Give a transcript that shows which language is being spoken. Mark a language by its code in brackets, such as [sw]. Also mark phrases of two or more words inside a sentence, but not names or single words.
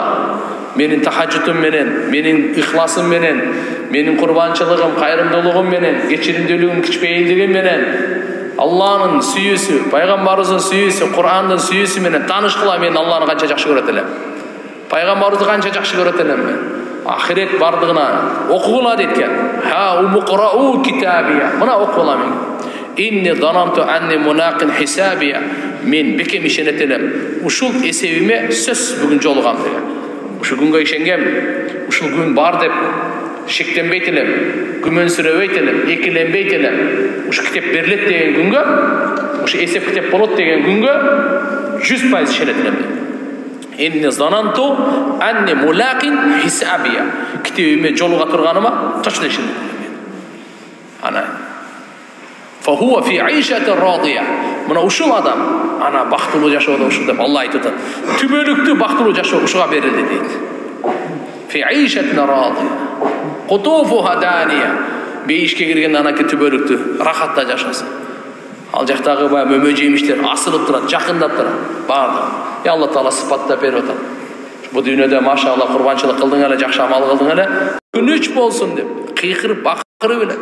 [ky] Менин тахажжутум менен, менин ихласым менен, менин курбанчылыгым, кайрымдуулугум менен, кечиримдүүлүгүм, кичпейилдигим менен, Allah'ın sүйүүсү, пайгамбарыбыздын сүйүүсү, Кур'андын сүйүүсү менен таанышкыла мен Алланы канча жакшы көрөт элем. Пайгамбарыбызды канча жакшы көрөт элем мен. Ахирет бардыгына окугула дейт. [ar] هاؤم اقرءوا كتابيه. [ky] Мына окугула мен. [ar] إني ظننت أني ملاق حسابيه. [ky] Мен бекем ишенет элем. Ушул эсебиме сөз бүгүн жолугам деген. Ушул күнгө ишенгем. Ушул күн бар деп шектенбейт элем, күмөнсүрөбөйт элем, экиленбейт элем. Ушу китеп берилет деген күнгө, ушу эсеп китеп болот деген күнгө 100% ишенет элем. [ar] إني ظننت أني ملاق حسابيه. [ky] Китебиме жолуга турганыма точно ишенет элем. Ана. [ar] فهو في عيشة راضية. [ky] Мына ушул адам ана бактылуу жашоодо ушул деп Алла айтат. Түбөлүктүү бактылуу жашоо ушуга берилди дейт. [ar] في عيشة راضية قطوفها دانية. [ky] Бейишке кирген анаки түбөлүктү рахатта жашасын. Ал жактагы баягы мөмө жемиштер асылып турат, жакындап турат. Барды. Алла Таала сыпаттап берип атат. Бу дүйнөдө машалла курбанчылык кылдың эле, жакшы амал кылдың эле, күнүч болсун деп кыйкырып бакырып эле.